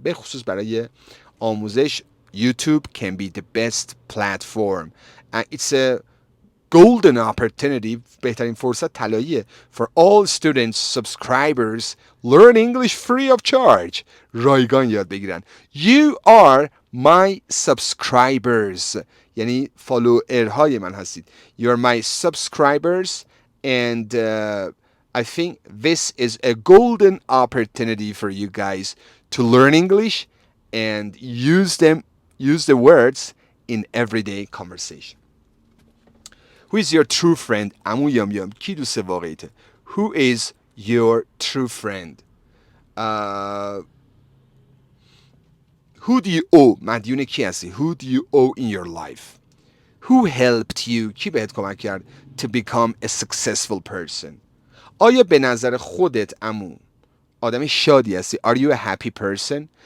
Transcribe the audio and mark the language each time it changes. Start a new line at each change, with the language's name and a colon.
Persian: به خصوص برای آموزش,
English: YouTube can be the best platform. And it's a golden opportunity,
Persian: بهترین فرصت طلاییه,
English: for all students, subscribers, learn English free of charge.
Persian: رایگان یاد بگیرن.
English: You are my subscribers.
Persian: یعنی فالوورهای من هستید.
English: You are my subscribers, and I think this is a golden opportunity for you guys to learn English and use the words in everyday conversation. Who is your true friend?
Persian: عمو یام یام کی دوست واقعیته؟
English: Who is your true friend? Who do you owe?
Persian: مدیون کی هستی؟
English: Who do you owe in your life? Who helped you?
Persian: کی بهت کمک کرد
English: to become a successful person?
Persian: آیا به نظر خودت عمو آدم شادی هستی؟
English: Are you a happy person?